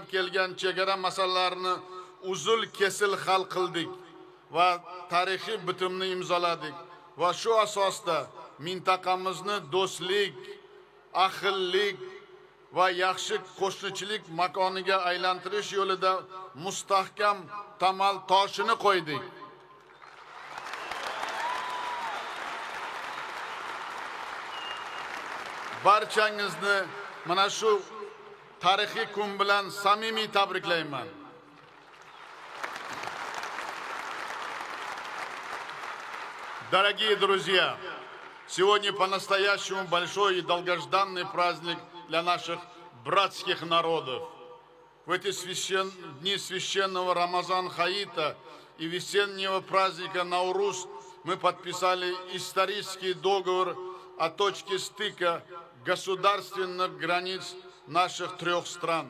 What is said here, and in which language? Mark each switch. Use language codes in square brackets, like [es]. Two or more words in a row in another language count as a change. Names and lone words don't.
[uz] kelgan chegara masalalarini uzul kesil hal qildik va tarixiy bitimni imzoladik va shu asosda mintaqamizni do'stlik, ahillik va yaxshi qo'shnichilik makoniga aylantirish yo'lida mustahkam tamal toshini qo'ydik. Barchangizni mana shu tarixiy kun bilan samimiy tabriklayman. [ru] Дорогие друзья, сегодня по-настоящему большой и долгожданный праздник для наших братских народов. В эти дни священного Рамазан Хаита и весеннего праздника Наурус мы подписали исторический договор о точке стыка государственных границ наших трех стран.